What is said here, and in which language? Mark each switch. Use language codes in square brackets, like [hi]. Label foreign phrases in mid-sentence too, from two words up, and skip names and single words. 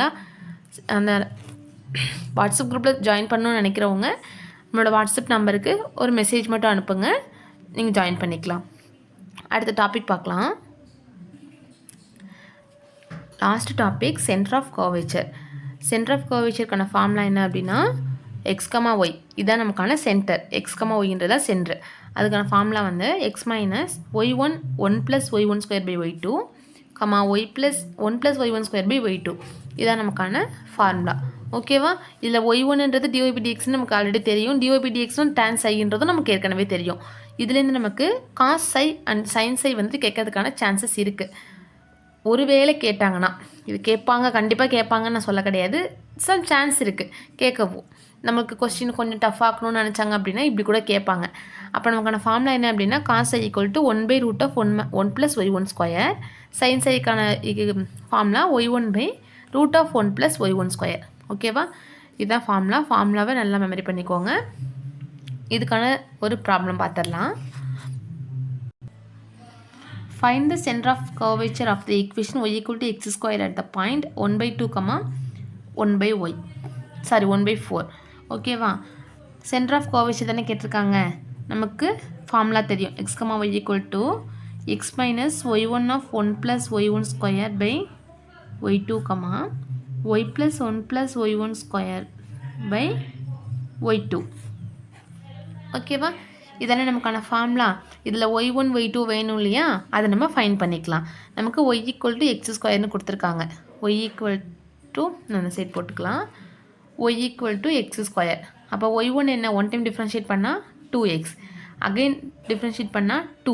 [ta] அந்த வாட்ஸ்அப் குரூப்பில் ஜாயின் பண்ணணும்னு நினைக்கிறவங்க நம்மளோட வாட்ஸ்அப் நம்பருக்கு ஒரு மெசேஜ் மட்டும் அனுப்புங்க, நீங்கள் ஜாயின் பண்ணிக்கலாம். அடுத்த டாபிக் பார்க்கலாம். [en] last topic center of curvature. center of curvatureக்கான [ta] ஃபார்முலா என்ன அப்படின்னா x, y இதான் நமக்கான சென்டர். x, yன்றதான் சென்டர். அதுக்கான ஃபார்முலா வந்து x - y1 1 + y1² y2, y + 1 + y1² y2 இதான் நமக்கான ஃபார்முலா. ஓகேவா? இதில் y1ன்றது dy/dxன்னு நமக்கு ஆல்ரெடி தெரியும், dy/dxன்னு tan ψன்றதும் நமக்கு ஏற்கனவே தெரியும். இதுலேருந்து நமக்கு cos ψ அண்ட் sin ψ வந்துட்டு கேட்கறதுக்கான சான்சஸ் இருக்குது. ஒருவேளை கேட்டாங்கன்னா, இது கேட்பாங்க, கண்டிப்பாக கேட்பாங்கன்னு நான் சொல்ல கிடையாது, [en] some chance [ta] இருக்குது கேட்கவும். நமக்கு கொஸ்டின் கொஞ்சம் டஃப் ஆக்கணும்னு நினச்சாங்க அப்படின்னா இப்படி கூட கேட்பாங்க. அப்போ நமக்கான ஃபார்முலா என்ன அப்படின்னா cos ψ = 1/√1 + y1². sin ψக்கான ஃபார்முலா y1/√1 + y1². ஓகேவா? இதுதான் ஃபார்முலாவை நல்லா மெமரி பண்ணிக்கோங்க. இதுக்கான ஒரு ப்ராப்ளம் பார்த்துடலாம். [en] Find the center of curvature of the equation y = x² at the point 1/2, 1/y. 1/4. [ta] ஓகேவா? [en] center of curvature [ta] தானே கேட்டிருக்காங்க. நமக்கு ஃபார்முலா தெரியும். x, y = x - y1 of 1 + y1² y2, y + 1 + y1² y2. ஓகேவா? இதெல்லாம் நமக்கான ஃபார்முலா. இதில் y1 y2 வேணும் இல்லையா, அதை நம்ம ஃபைன் பண்ணிக்கலாம். நமக்கு y = x² கொடுத்துருக்காங்க. y = நான் சைட் போட்டுக்கலாம். y = x². அப்போ y1 என்ன, [en] 1 time differentiate [ta] பண்ணால் 2x, [en] again differentiate [ta] பண்ணால் 2.